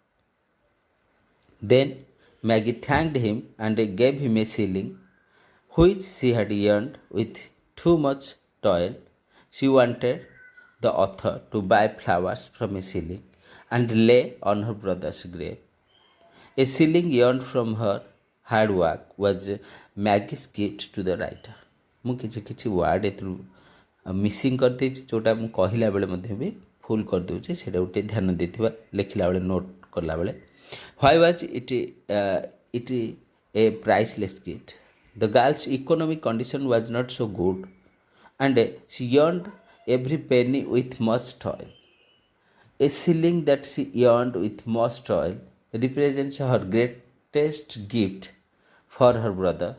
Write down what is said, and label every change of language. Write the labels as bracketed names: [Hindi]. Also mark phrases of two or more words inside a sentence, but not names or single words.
[English] Then Maggie thanked him and gave him a shilling, which she had earned with too much toil. She wanted the author to buy flowers from a shilling and lay on her brother's grave. A shilling earned from her hard work was Maggie's gift to the writer. [Odia] ମୁଁ କିଛି ୱାର୍ଡ଼ ଏଥିରୁ ମିସିଂ କରିଦେଇଛି, ଯେଉଁଟା ମୁଁ କହିଲା ବେଳେ ମଧ୍ୟ ବି ଫୁଲ୍ କରିଦେଉଛି, ସେଇଟା ଗୋଟେ ଧ୍ୟାନ ଦେଇଥିବା ଲେଖିଲା ବେଳେ ନୋଟ୍ କଲାବେଳେ. [English] Why was it a priceless gift? The girl's economic condition was not so good and she earned every penny with much toil. A shilling that she earned with much toil represents her greatest gift for her brother.